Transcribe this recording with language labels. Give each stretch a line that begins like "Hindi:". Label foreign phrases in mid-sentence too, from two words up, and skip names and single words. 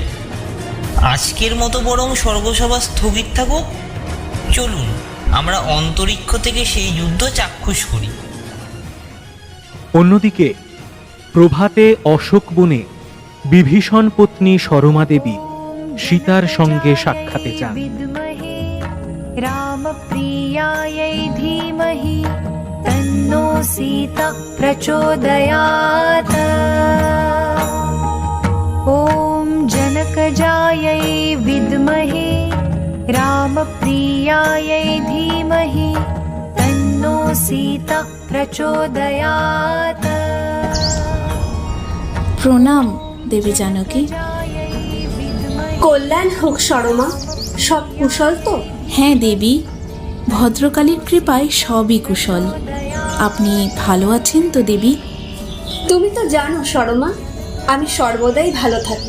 Bangla: আজকের মতো বরং স্বর্গসভা স্থগিত থাকুক। চলুন আমরা অন্তরিক্ষ থেকে সেই যুদ্ধ চাক্ষুষ করি। অন্যদিকে প্রভাতে অশোক বনে বিভীষণ পত্নী সরমা দেবী সীতার সঙ্গে সাক্ষাতে যান।
Sanskrit: रामप्रियायै धीमहि तन्नो सीता प्रचोदयात्। ॐ जनकजायै विद्महे रामप्रियायै धीमहि तन्नो सीता प्रचोदयात्।
Bangla: প্রণাম দেবী জানকী। কল্যাণ হোক সরমা, সব কুশল তো? হ্যাঁ দেবী, ভদ্রকালীর কৃপায় সবই কুশল। আপনি ভালো আছেন তো দেবী? তুমি তো জানো সরমা, আমি সর্বদাই ভালো থাকি।